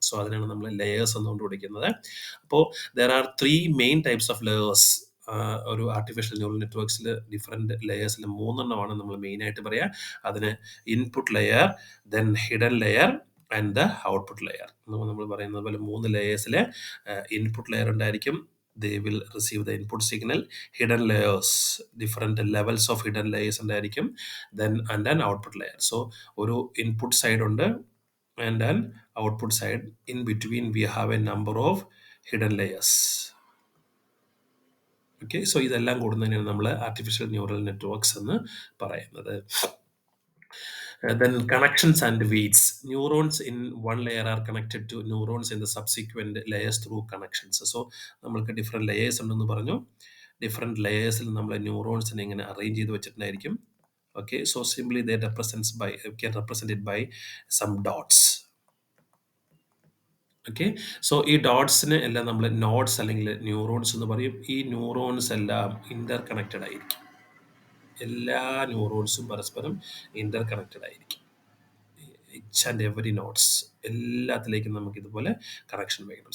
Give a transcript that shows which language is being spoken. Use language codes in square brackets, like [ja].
[ml] So അതിനാണ് നമ്മൾ layers എന്നുകൊണ്ട് വിളിക്കുന്നത്. അപ്പോൾ [en] There are 3 main types of layers. [ml] ഒരു ആർട്ടിഫിഷ്യൽ ന്യൂറൽ നെറ്റ്വർക്ക്സിൽ ഡിഫറെൻറ്റ് ലെയേഴ്സിൽ 3 നമ്മൾ മെയിനായിട്ട് പറയുക. [en] അതിന് input layer, then hidden layer and the output layer. [ml] നമ്മൾ പറയുന്നത് പോലെ 3 ലെയേഴ്സിൽ ഇൻപുട്ട് ലെയർ ഉണ്ടായിരിക്കും. [en] They will receive the input signal. Hidden layers, different levels of hidden layers ഉണ്ടായിരിക്കും. Then and an output layer. So [ml] ഒരു input side ഉണ്ട് [en] and an output side. In between we have a number of hidden layers. [ml] Okay, so ഇതെല്ലാം കൂടുന്നതിനാണ് നമ്മൾ artificial neural networks എന്ന് പറയുന്നത്. [en] Then connections and weights. Neurons in one layer are connected to neurons in the subsequent layers through connections. [ml] So നമ്മൾക്ക് different layers ഉണ്ടെന്ന് പറഞ്ഞു. Different ലെയേഴ്സിൽ നമ്മൾ ന്യൂറോൺസിനെ ഇങ്ങനെ arrange ചെയ്ത് വെച്ചിട്ടുണ്ടായിരിക്കും. [en] Okay, so simply they can represent it by some dots. [ml] Okay, so ഈ ഡോട്ട്സിന് എല്ലാം നമ്മൾ nodes അല്ലെങ്കിൽ ന്യൂറോൺസ് എന്ന് പറയും. ഈ ന്യൂറോൺസ് എല്ലാം ഇന്റർ കണക്റ്റഡ് ആയിരിക്കും. എല്ലാ ന്യൂറോൺസും പരസ്പരം ഇന്റർ കണക്റ്റഡ് ആയിരിക്കും. [en] each and every nodes [ml] എല്ലാത്തിലേക്കും നമുക്ക് ഇതുപോലെ കണക്ഷൻ വേണം.